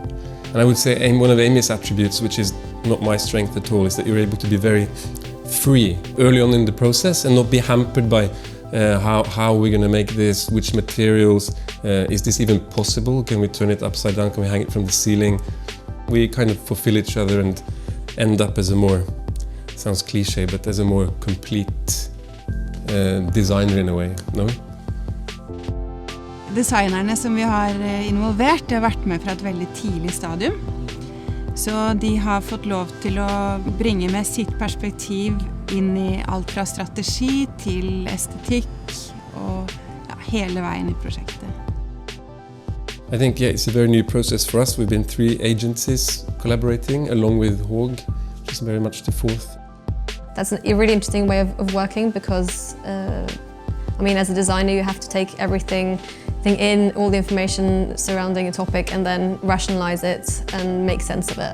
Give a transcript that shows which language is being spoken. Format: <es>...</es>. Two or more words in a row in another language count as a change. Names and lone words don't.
<en>And I would say one of Amy's attributes, which is not my strength at all, is that you're able to be very free early on in the process and not be hampered by how we're going to make this, which materials, is this even possible? Can we turn it upside down? Can we hang it from the ceiling? We kind of fulfill each other and end up as a more, sounds cliche, but as a more complete designer in a way, no?</en> <no>Designerne som vi har involvert har vært med fra et veldig tidlig stadium. Så de har fått lov til å bringe med sitt perspektiv inn I alt fra strategi til estetikk og hele veien I prosjektet.</no> <en>I think it's a very new process for us. We've been 3 agencies collaborating along with HÅG, which is very much the 4th. That's a really interesting way of working because, I mean, as a designer you have to take everything in, all the information surrounding a topic and then rationalize it and make sense of it.</en>